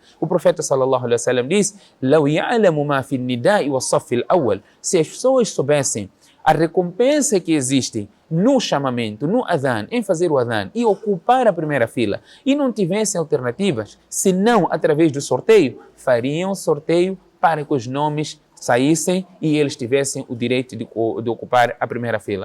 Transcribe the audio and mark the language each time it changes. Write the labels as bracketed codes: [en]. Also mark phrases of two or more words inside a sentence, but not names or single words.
[pt] O profeta [ar] صلى الله عليه وسلم diz: "لو يعلم ما في النداء والصف الأول." [pt] Se as pessoas soubessem a recompensa que existe no chamamento, no adhan, em fazer o adhan e ocupar a primeira fila, e não tivessem alternativas, senão através do sorteio, fariam sorteio para que os nomes saíssem e eles tivessem o direito de ocupar a primeira fila.